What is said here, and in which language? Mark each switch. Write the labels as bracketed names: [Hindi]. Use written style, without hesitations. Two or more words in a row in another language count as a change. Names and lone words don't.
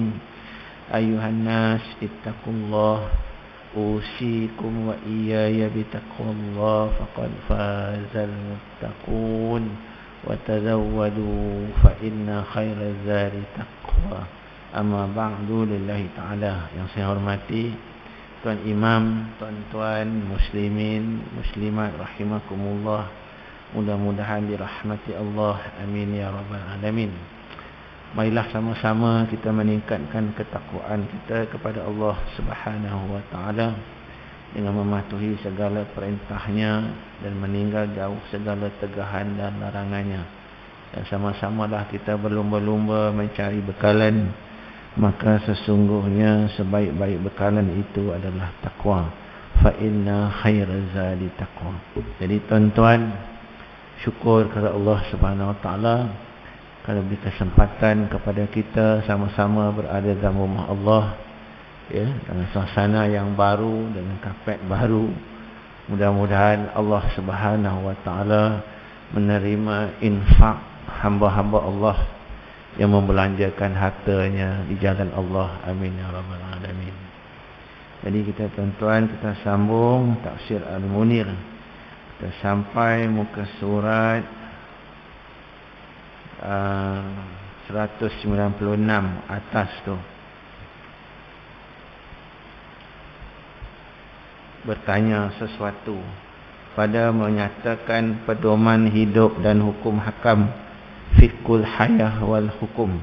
[Arabic] أيها الناس اتقوا الله أوصيكم وإياي بتقوى الله فقد فاز المتقون وتزودوا فإن خير الزاد تقوى. أما بعد لله تعالى. [Malay] Yang saya hormati Tuan Imam, tuan-tuan muslimin, muslimat rahimakumullah. Mudah-mudahan dirahmati Allah. [Arabic] آمين يا رب العالمين. [Malay] Marilah sama-sama kita meningkatkan ketakwaan kita kepada Allah [Arabic] سبحانه وتعالى [Malay] dengan mematuhi segala perintahnya dan meninggal jauh segala tegahan dan larangannya. Dan sama-samalah kita berlumba-lumba mencari bekalan. Maka sesungguhnya sebaik-baik bekalan itu adalah takwa. [Arabic] فإن خير الزاد تقوى. [Malay] Jadi tuan-tuan, syukur kepada Allah [Arabic] سبحانه وتعالى [Malay] kerana beri kesempatan kepada kita sama-sama berada dalam rumah Allah, ya, dalam suasana yang baru, dengan kapet baru. Mudah-mudahan Allah [Arabic] سبحانه وتعالى [Malay] menerima infak hamba-hamba Allah yang membelanjakan hartanya di jalan Allah. [Arabic] آمين يا رب العالمين. [Malay] Jadi kita tuan-tuan, kita sambung tafsir Al-Munir. Kita sampai muka surat 196 atas tu. Bertanya sesuatu pada menyatakan pedoman hidup dan hukum hakam [Arabic] فقه الحياة والحكم.